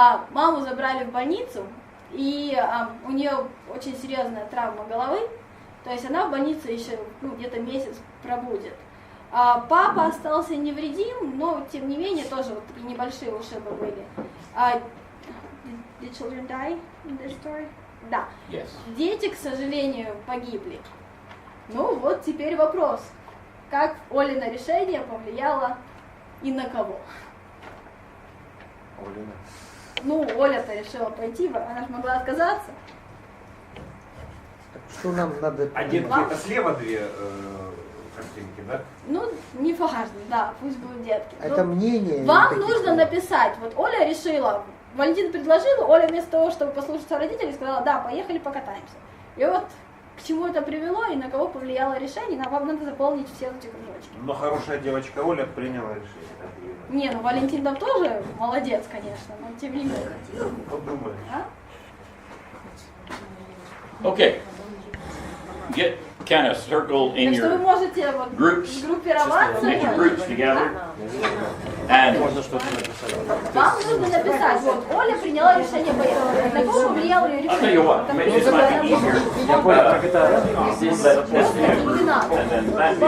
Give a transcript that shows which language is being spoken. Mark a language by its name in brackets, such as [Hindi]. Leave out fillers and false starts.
[Russian] Маму забрали в больницу, и у нее очень серьезная травма головы. То есть она в больнице еще где-то месяц пробудет. Папа остался невредим, но тем не менее тоже вот такие небольшие ушибы были. [English] Did children die in this story? [Russian] Да. [English] Yes. [Russian] Дети, к сожалению, погибли. Ну вот теперь вопрос. Как Олина решение повлияло и на кого? Олина. Ну, Оля-то решила пойти, она же могла отказаться. Что нам надо... А детки это слева две картинки, да? Ну, не важно, да, пусть будут детки. Это ну, мнение. Вам нужно написать. Вот Оля решила, Валентин предложил, Оля вместо того, чтобы послушаться родителей, сказала: да, поехали покатаемся. И вот к чему это привело и на кого повлияло решение, вам надо заполнить все эти кружочки. Но хорошая девочка Оля приняла решение. Не, ну Валентин там тоже молодец, конечно, но тем не менее. Вот думаешь. [English] Okay. Get kind of circled in [Russian] Так что вы [English] your [Russian] можете вот [English] groups. [Russian] группироваться. [English] Get your groups together. And [Russian] Можно что-то написать. Вам нужно написать, вот Оля приняла решение поехать. На кого повлияло ее [English] I'll tell you [Russian] решение? [English] what, maybe this might be easier. [Russian] Я понял, как это здесь... [English] Let this be a group, and then that be a